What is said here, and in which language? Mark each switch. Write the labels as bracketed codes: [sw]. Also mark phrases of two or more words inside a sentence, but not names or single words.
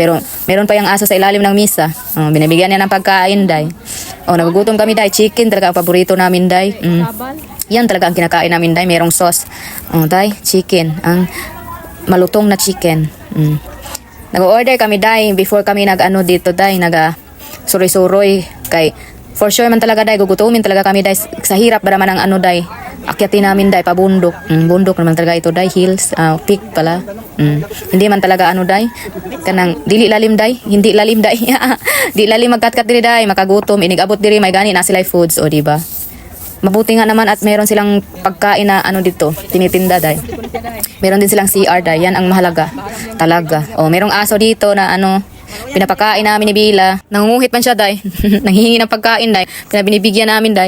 [tl] Pero, meron pa yung aso sa ilalim ng misa. O, binibigyan niya ng pagkain, day. O, nagugutom kami, day. Chicken talaga ang paborito namin, day. Yan talaga ang kinakain namin, day. Merong sauce. O, day, chicken. Ang malutong na chicken. Nag-order kami, day. Before kami dito, day. [ceb] Suroy-suroy. Kay, [en] for sure [ceb] man talaga, day. [tl] Gugutumin talaga kami, day. Sa hirap ba naman ang day. Akyatin namin, day. Pabundok. Bundok naman talaga ito, day. Hills. Peak pala. Hindi man talaga, day. [ceb] Kanang, dili lalim, day. [tl] Hindi lalim, [ceb] day. Di lalim magkatkat diri, day. Makagutom. Inigabot diri. May gani na sila foods. [tl] O, diba? Mabuti nga naman at meron silang pagkain na dito. Tinitinda, day. Meron din silang CR, day. Yan ang mahalaga. Talaga. O, merong aso dito na pinapakain namin ni Bila. Nangunguhit man siya, day. Nanghihingi ng pagkain, day. Binibigyan namin, day.